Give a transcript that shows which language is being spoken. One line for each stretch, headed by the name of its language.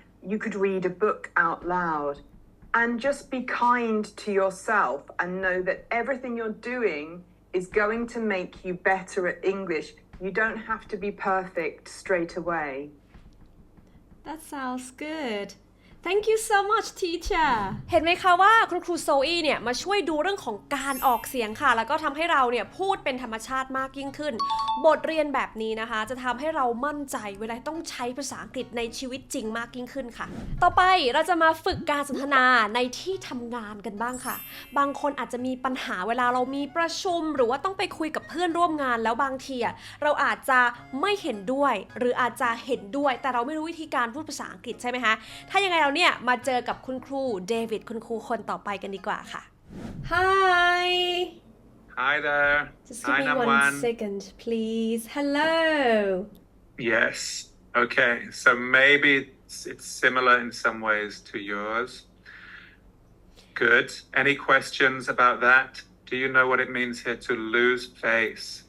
English: You could read a book out loud. And just be kind to yourself and know that everything you're doing is going to make you better at English. You don't have to be perfect straight away. That sounds good. Thank you so much teacher
Thai: เห็นไหมคะว่าคุณครูโซอี้เนี่ยมาช่วยดูเรื่องของการออกเสียงค่ะแล้วก็ทำให้เราเนี่ยพูดเป็นธรรมชาติมากยิ่งขึ้นบทเรียนแบบนี้นะคะจะทำให้เรามั่นใจเวลาต้องใช้ภาษาอังกฤษในชีวิตจริงมากยิ่งขึ้นค่ะต่อไปเราจะมาฝึกการสนทนาในที่ทำงานกันบ้างค่ะบางคนอาจจะมีปัญหาเวลาเรามีประชุมหรือว่าต้องไปคุยกับเพื่อนร่วมงานแล้วบางที เราอาจจะไม่เห็นด้วยหรืออาจจะเห็นด้วยแต่เราไม่รู้วิธีการพูดภาษาอังกฤษใช่ไหมคะถ้ายังไงเราเนี่ยมาเจอกับคุณครูเดวิดคุณครูคนต่อไปกันดีกว่าค่ะ
English: Hi Hi there. Just give me one second please Hello Yes. Okay. So maybe it's similar in some ways to yours. Good. Any questions about that? Do you know what it means here to lose face?